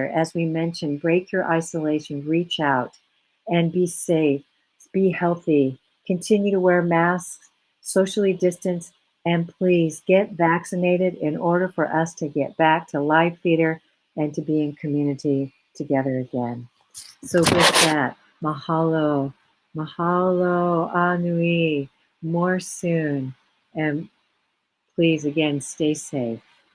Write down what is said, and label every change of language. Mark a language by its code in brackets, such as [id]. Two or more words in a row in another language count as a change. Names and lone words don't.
[en] As we mentioned, break your isolation, reach out, and be safe, be healthy, continue to wear masks, socially distance, and please get vaccinated in order for us to get back to live theater and to be in community together again. So with that, [haw] mahalo, mahalo, anui, [en] more soon. And please, again, stay safe.